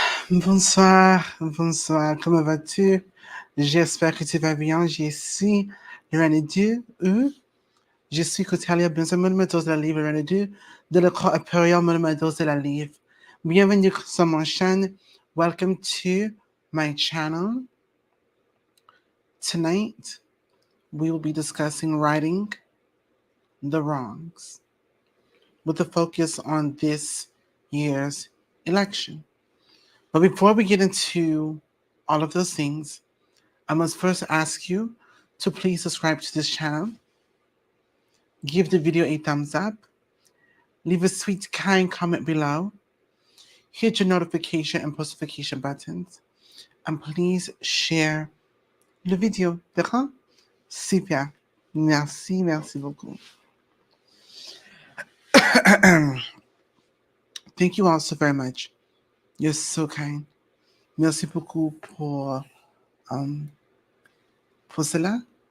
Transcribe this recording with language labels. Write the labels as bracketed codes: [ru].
[fr] Bonsoir, bonsoir, comment vas-tu? J'espère que tu vas bien. Je suis Renédou, je suis Cotelia, bienvenue de la Livre Renédou, de la Croix Impériale de la Livre. Bienvenue sur mon chaîne. [en] Welcome to my channel. Tonight, we will be discussing righting the wrongs with a focus on this year's election. But before we get into all of those things, I must first ask you to please subscribe to this channel, give the video a thumbs up, leave a sweet, kind comment below, hit your notification and post-notification buttons, and please share le video. [fr] D'accord? Super. Merci, merci beaucoup. [en] Thank you all so very much. You're so kind. [fr] Merci beaucoup pour cela.